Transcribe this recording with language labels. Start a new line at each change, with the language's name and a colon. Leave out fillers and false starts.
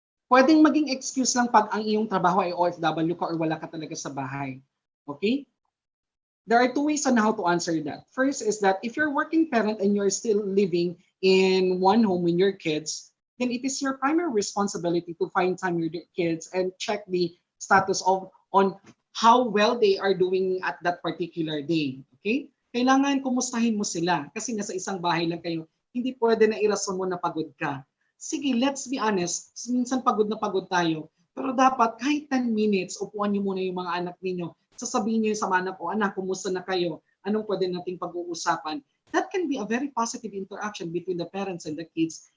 Filipino: Pwedeng maging excuse lang pag ang iyong trabaho ay OFW ka or wala ka talaga sa bahay.
English: Okay? There are two ways on how to answer that. First is that if you're a working parent and you're still living in one home with your kids, then it is your primary responsibility to find time with your kids and check the status of on how well they are doing at that particular day.
Filipino: Okay? Kailangan kumustahin mo sila kasi nasa isang bahay lang kayo. Hindi pwede na irason mo na pagod ka. Sige,
English: let's be honest.
Filipino: Minsan pagod na pagod tayo. Pero dapat kahit 10 minutes, upuan niyo muna yung mga anak ninyo. Sasabihin niyo sa mga anak, o anak, kumusta na kayo? Anong pwede nating pag-uusapan?
English: That can be a very positive interaction between the parents and the kids.